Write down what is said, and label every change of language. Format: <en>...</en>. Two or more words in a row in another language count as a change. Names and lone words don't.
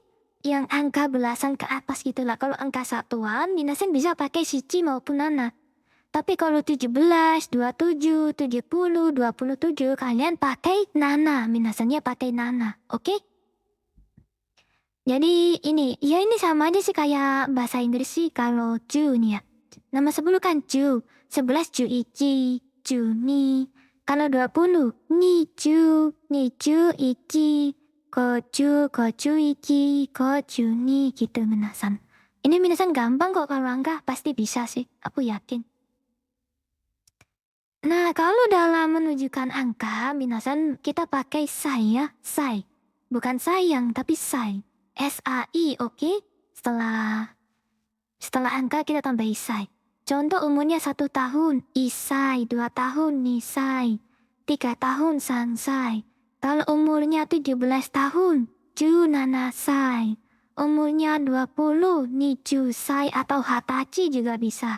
<id>Yang angka belasan ke atas gitu lah. Kalau angka satuan, minasan bisa pakai shichi maupun nana. Tapi kalau 17, 27, 70, 27, kalian pakai nana. Minasannya pakai nana, oke? Jadi ini, ya ini sama aja sih kayak bahasa Inggris sih kalau ju nih ya. Nama 10 kan ju, 11</id> <ja>十一、十二.</ja> <id>Kalau 20,</id> <ja>二十一. Koju ichi, koju ni gitu minasan.</ja> <id>Ini minasan gampang kok kalau angka, pasti bisa sih, aku yakin. Nah, kalau dalam menunjukkan angka, minasan kita pakai sai ya, sai. Bukan sayang, tapi sai. S-A-I, oke? Setelah angka kita tambahi sai. Contoh umurnya 1 tahun, isai, 2 tahun, nisai, 3 tahun, sansai. Kalau umurnya 17 tahun, junanasai. Umurnya 20, nijusai atau hatachi juga bisa.</id>